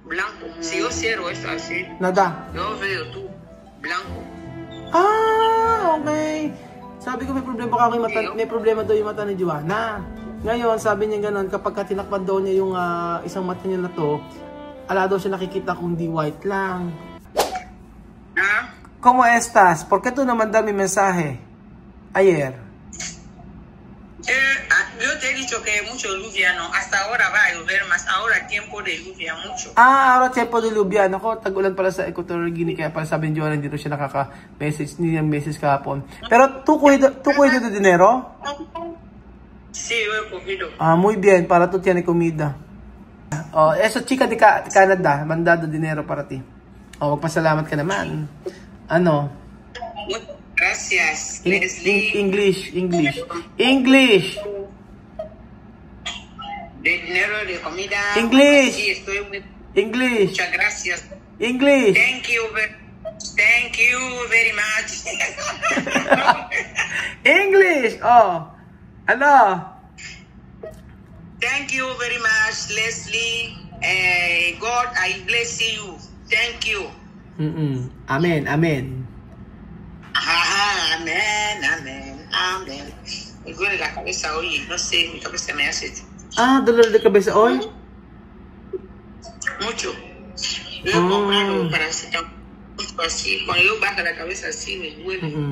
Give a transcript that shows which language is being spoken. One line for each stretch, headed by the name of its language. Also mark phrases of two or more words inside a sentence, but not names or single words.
Spanish: blanco. Si yo cierro esto así, Nada. yo veo tú, blanco.
English: Ah, okay.
Filipino: Sabi ko may problema ka kay mata, may problema daw yung mata ni Joanna. Ngayon, sabi niya gano'n, kapag tinakpan daw niya yung isang mata niya na to, ala daw siya nakikita kung di white lang. ¿Ah?
Spanish: ¿Cómo estás? ¿Por qué tú no mandas mi mensaje ayer? Yo te he dicho que mucho lluvia, no. Hasta ahora va a llover más. Ahora tiempo de lluvia mucho. Ah, ahora tiempo de lluvia.
Filipino: Ako, tag-ulan pala sa Equatorial Guinea. Kaya pala sabi ni Joanna, dito siya nakaka-message niyang message kahapon.
Spanish: Pero, ¿tú cuido de dinero? Sí, yo he cogido. Ah, muy bien. Para tú tienes comida. Oh, eso chica de Canada. Mandado dinero para ti.
Filipino: Oh, magpasalamat ka naman. Ano?
Spanish: Gracias, Leslie.
English: English.
Spanish: De dinero, de comida.
English: English.
Spanish: Sí, estoy muy...
English: English.
Spanish: Muchas gracias.
English: English. Thank you very much. English. Oh. Ano? Thank you very much, Leslie. God, I bless you. Thank you. Amen. Amen.
Spanish: Me duele la cabeza hoy, no sé, mi cabeza me hace Ah, dolor de cabeza hoy? mucho. Yo he comprado paracetamol así, cuando yo bajo la cabeza así me duele.